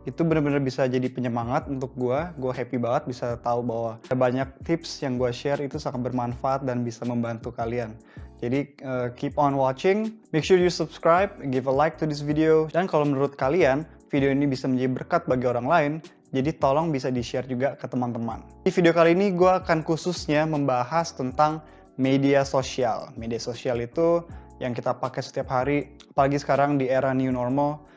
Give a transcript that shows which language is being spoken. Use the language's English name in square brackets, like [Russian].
[Indonesian] Itu bener-bener bisa jadi penyemangat untuk gue. Gue happy banget bisa tahu bahwa ada banyak tips yang gue share itu sangat bermanfaat dan bisa membantu kalian. [English] Jadi keep on watching, make sure you subscribe, give a like to this video. [Indonesian] Dan kalau menurut kalian, video ini bisa menjadi berkat bagi orang lain, jadi tolong bisa di-share juga ke teman-teman. Di video kali ini gue akan khususnya membahas tentang media sosial. Media sosial itu yang kita pakai setiap hari, apalagi sekarang di era new normal.